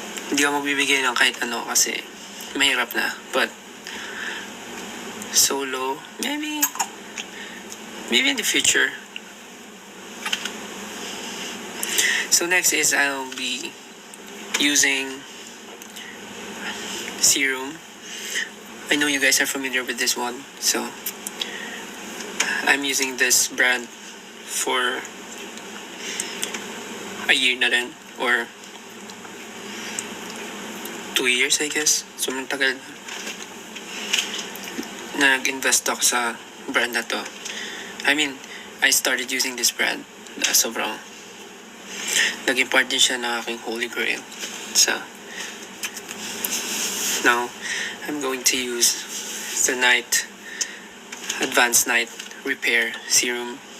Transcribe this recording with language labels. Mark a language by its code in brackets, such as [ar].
[tl] Hindi ako magbibigay ng kahit ano kasi mahirap na. [en] But solo, maybe in the future. So next is I'll be using serum. I know you guys are familiar with this one, so I'm using this brand for a year na rin, or 2 years I guess. [tl] So matagal na nag-invest ako sa brand na to. [en] I mean, I started using this brand. [tl] Sobrang naging part din siya ng aking holy grail. [en] So now I'm going to use the Advanced Night Repair Serum.